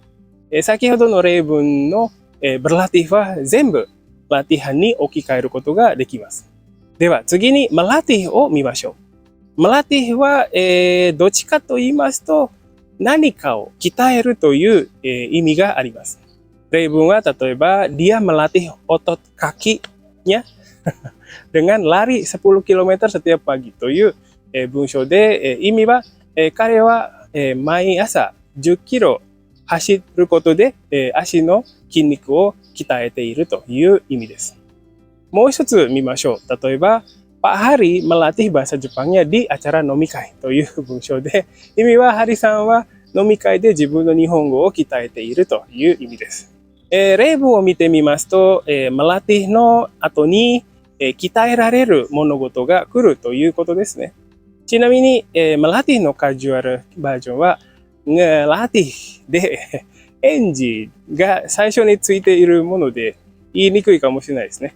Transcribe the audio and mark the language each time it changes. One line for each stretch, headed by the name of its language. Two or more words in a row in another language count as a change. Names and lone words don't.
Japanese: 先ほどの例文のberlatihは全部ラティハンに置き換えることができます。では次にmelatihを見ましょう。melatihは、どっちかと言いますと何かを鍛えるという、意味があります。例文は例えば
Indonesian: dia melatih otot kakinya dengan lari 10 km setiap pagi
Japanese: という、文章で、意味は彼は毎朝10キロ走ることで足の筋肉を鍛えているという意味です。もう一つ見ましょう。例えば、
Indonesian: Pak Hari melatih bahasa Jepangnya di acara
Japanese: 飲み会という文章で、意味はハリさんは飲み会で自分の日本語を鍛えているという意味です。例文を見てみますと、melatih の後に鍛えられる物事が来るということですね。ちなみに、melatih のカジュアルバージョンは、ngelatih で、エンジが最初についているもので言いにくいかもしれないですね。